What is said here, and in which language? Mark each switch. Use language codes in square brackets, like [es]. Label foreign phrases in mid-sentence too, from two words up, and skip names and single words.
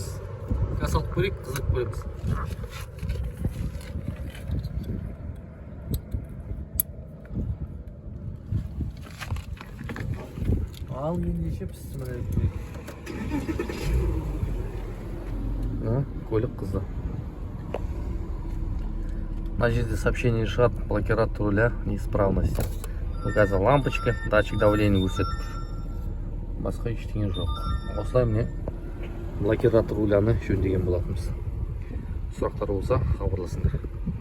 [kk] Салып көрейік, қызып көреміз. Ал ендеше пісті міне көрейік. Көлік қызды. На жерде сообщение шығады, [ru] блокиратор руля неисправность. Показал лампочка, датчик давления көрсетіп. [kk] Басқа ештеңе жоқ. Осылай міне [ru] блокиратор руляны [kk] жөндеген болатынбыз. Сұрақтар болса хабарласыңдар.